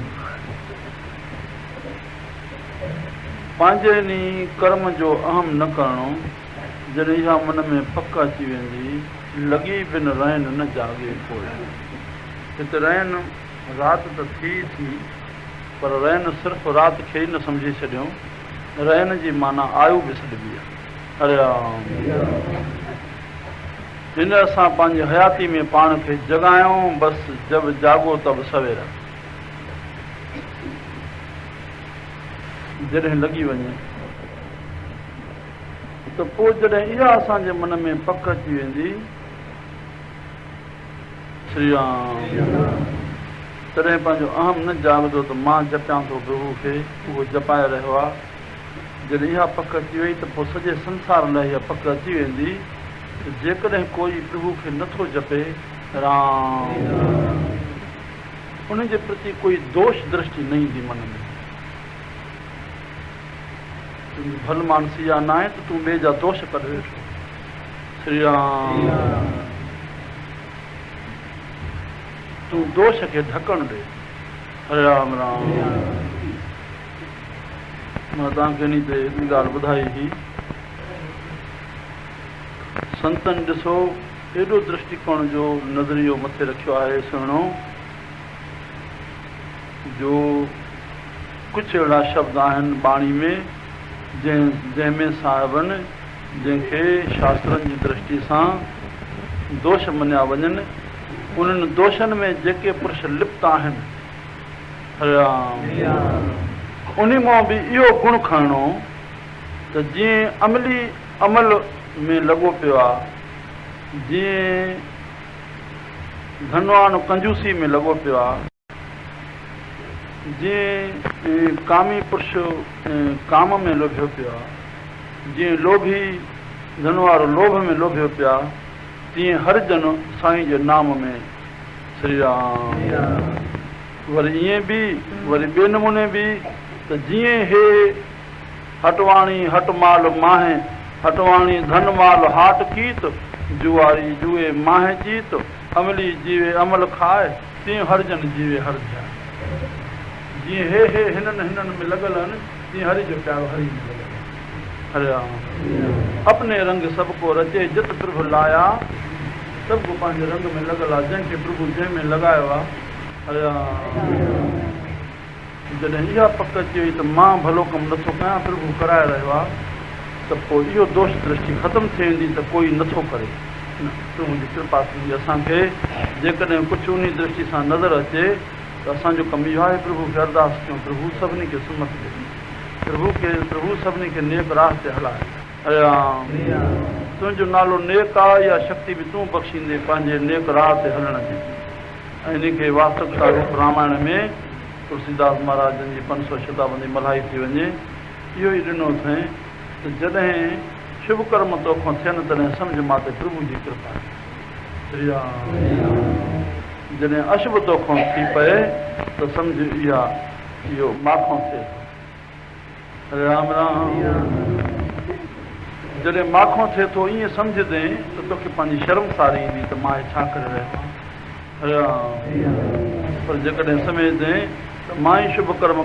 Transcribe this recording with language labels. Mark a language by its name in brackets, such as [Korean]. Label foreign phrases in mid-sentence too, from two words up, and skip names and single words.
[Sindhi] पंहिंजे इन कर्म जो अहम न करणो। जॾहिं इहा मन में पक अची वेंदी, लॻी बिन रैन न जागे कोई। हिते रैन राति त थी पर रैन सिर्फ़ु राति खे ई न सम्झी छॾियूं। रैन जी माना आयु बि सॾिबी आहे। हरे राम। हिन असां पंहिंजी हयाती में पाण खे जॻायूं, बसि [Hindi] जब जाॻो तब सवेर। [Sindhi] जॾहिं लॻी वञे त पोइ जॾहिं इहा असांजे मन में पक अची वेंदी, श्री राम, तॾहिं पंहिंजो अहम न जाॻंदो त मां जपियां थो प्रभु खे, उहो जपाए रहियो आहे। जॾहिं इहा पक अची वई त पोइ सॼे संसार लाइ इहा पक अची वेंदी त जेकॾहिं कोई प्रभु खे नथो जपे राम, उन जे प्रति कोई दोष दृष्टि न ईंदी मन में। तुंहिंजी भल मानसी या न आहे त तूं ॿिए जा दोष करे वेठो। श्री राम। तूं दोष खे ढकण ॾे। हरे राम राम। मां तव्हांखे इन ते हिकिड़ी ॻाल्हि ॿुधाई हुई। संतनि ॾिसो एॾो दृष्टिकोण जो नज़रियो मथे रखियो आहे सुहिणो, जो कुझु अहिड़ा शब्द आहिनि बाणी में जंहिंमें साहिबनि जंहिंखे शास्त्रनि जी दृष्टि सां दोष मञिया वञनि, उन्हनि दोषनि में जेके पुरुष लिप्त आहिनि, हरे राम, उन मां बि इहो गुण खणणो त जीअं अमली अमल में लॻो पियो आहे, जीअं धनवान कंजूसी में लॻो पियो आहे, जीअं कामी पुरुष काम में लोभियो पियो आहे, जीअं लोभी धन वारो लोभ में लोभियो पियो आहे, तीअं हर जन साईं जे नाम में। श्री राम। वरी ईअं बि, वरी ॿिए नमूने बि त जीअं हे हटवाणी हटमाल माहे, हटवाणी धन माल हाट कीत, जुआरी जुए माहे जीत, अमली जीवे अमल खाए, तीअं हर जन जीवे हर ध्यान। जीअं हे हिननि में लॻल आहिनि, तीअं हरि जो प्यारो हरि में लॻल आहे। हरे राम। [Hindi] अपने रंग सबको रचे जित प्रभु लाया, [Sindhi] सबको पंहिंजे रंग में लॻल आहे, जंहिंखे प्रभु जंहिंमें लॻायो आहे। हरे राम। जॾहिं इहा पक अची वई त मां भलो कमु नथो कयां, प्रभु कराए रहियो आहे, त पोइ इहो दोष दृष्टि ख़तमु थी वेंदी त कोई नथो करे। तूं मुंहिंजी कृपा तुंहिंजी असांखे जेकॾहिं कुझु उन दृष्टि सां नज़र अचे त असांजो कमु इहो आहे प्रभु खे अरदास कयूं प्रभु सभिनी खे सुमत ॾे प्रभु सभिनी खे नेक राह ते हलाए तुंहिंजो नालो नेक आहे इहा शक्ति बि तूं बख़्शींदे पंहिंजे नेक राह ते हलण जी ऐं इन खे वास्तविकता रूप रामायण में तुलसीदास महाराजनि जी 500 शताब्दी मल्हाई थी वञे इहो ई ॾिनो अथई त जॾहिं शुभ कर्म तोखां थियनि तॾहिं सम्झ मां ते प्रभु जी कृपा जॾहिं अशुभ तोखां थी पए त सम्झ इहो माखों थिए थो राम राम जॾहिं माखों थिए थो ईअं सम्झंदे त तोखे पंहिंजी शर्मसारी ईंदी त मां छा करे रहियो आहियां पर जेकॾहिं सम्झंदे त मां ई शुभ कर्म